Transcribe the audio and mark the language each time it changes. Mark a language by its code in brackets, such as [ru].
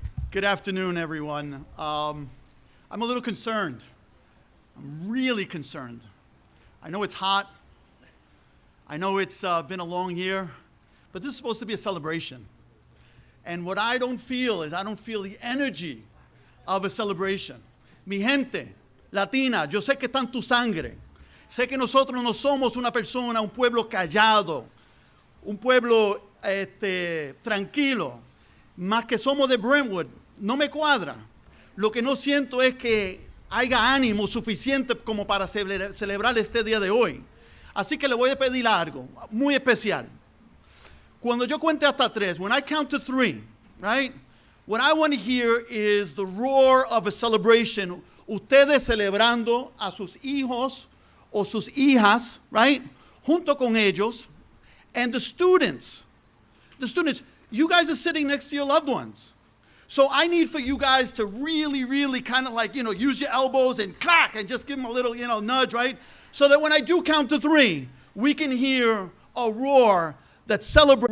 [en] Good afternoon, everyone. I'm a little concerned. I'm really concerned. I know it's hot. I know it's been a long year, but this is supposed to be a celebration. And what I don't feel is I don't feel the energy of a celebration. [es] Mi gente latina, yo sé que está en tu sangre. Sé que nosotros no somos una persona, un pueblo callado, un pueblo tranquilo, más que somos de Brentwood. No me cuadra. Lo que no siento es que haya ánimo suficiente como para celebrar este día de hoy. Así que le voy a pedir algo muy especial. Cuando yo cuente hasta tres, [en] when I count to three, right? What I want to hear is the roar of a celebration. [es] Ustedes celebrando a sus hijos o sus hijas, right? Junto con ellos. [en] And the students, you guys are sitting next to your loved ones. So I need for you guys to really, really kind of like, use your elbows and clack and just give them a little, nudge, right? So that when I do count to three, we can hear a roar that celebrates.